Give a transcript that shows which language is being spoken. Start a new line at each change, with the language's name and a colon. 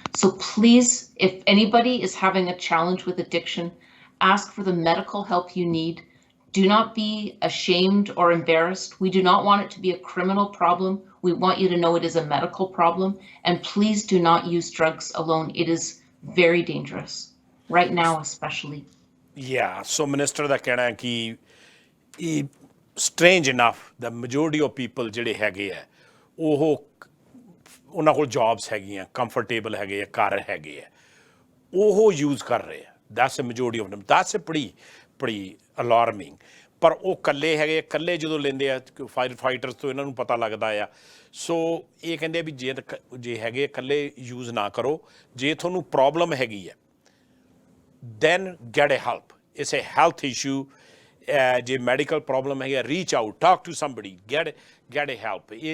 English: So please, if anybody is having a challenge with addiction, ask for the medical help you need. Do not be ashamed or embarrassed. We do not want it to be a criminal problem. We want you to know it is a medical problem. And please do not use drugs alone. It is very dangerous, right now especially.
Punjabi: Yeah, so Minister ਦਾ ਕਹਿਣਾ ਹੈ ਕਿ
English: strange enough, the majority of people
Punjabi: ਜਿਹੜੇ ਹੈਗੇ ਆ ਉਹਨਾਂ ਕੋਲ jobs ਹੈਗੀਆਂ, comfortable ਹੈਗੇ ਆ, ਘਰ ਹੈਗੇ ਆ, ਉਹ ਯੂਜ਼ ਕਰ ਰਹੇ ਆ।
English: That's a majority of them. That's a pretty alarming.
Punjabi: ਪਰ ਉਹ ਇਕੱਲੇ ਹੈਗੇ, ਇਕੱਲੇ ਜਦੋਂ ਲੈਂਦੇ ਆ ਫਾਇਰ ਫਾਈਟਰਸ ਤੋਂ ਇਹਨਾਂ ਨੂੰ ਪਤਾ ਲੱਗਦਾ ਆ। ਸੋ ਇਹ ਕਹਿੰਦੇ ਵੀ ਜੇ ਹੈਗੇ ਇਕੱਲੇ ਯੂਜ਼ ਨਾ ਕਰੋ। ਜੇ ਤੁਹਾਨੂੰ ਪ੍ਰੋਬਲਮ ਹੈਗੀ ਹੈ
English: then get a help. It's a health issue. ਜੇ medical problem ਹੈ, reach out, talk to somebody, get a help.